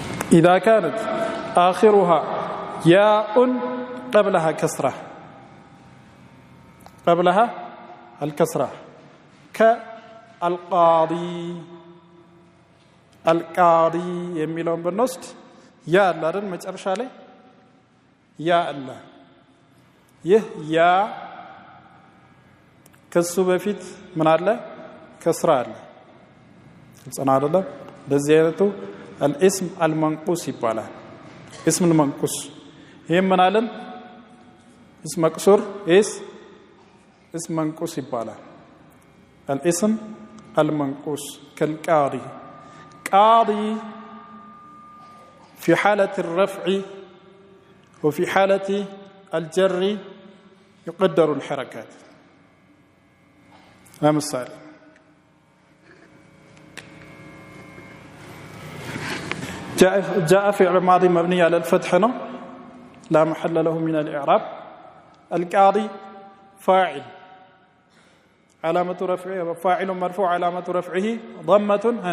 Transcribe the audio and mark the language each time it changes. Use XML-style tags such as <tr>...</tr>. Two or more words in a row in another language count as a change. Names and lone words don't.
<ar>إذا كانت آخرها ياء قبلها كسرة الكسرة كالقاضي</ar> <am>የሚለውን ብንወስድ ያ አለ አይደል መጨረሻ ላይ ያ አለ ይህ ያ ከሱ በፊት ምን አለ ከስራ አለ ጽና አይደለም በዚህ አይነቱ</am> <ar>الاسم المنقوص</ar> <am>ይባላል</am> <ar>اسم المنقوص</ar> <am>ይሄ ምን አለን</am> <ar>اسم مكسور اسم منقوص</ar> <am>ይባላል</am> <ar>الاسم المنقوص كالقاضي قاضي في حالة الرفع وفي حالة الجر يقدر الحركات مثال جاء فعل ماضي مبني على الفتح لا محل له من الإعراب القاضي فاعل علامة رفعه فاعل مرفوع علامة رفعه ضمة</ar>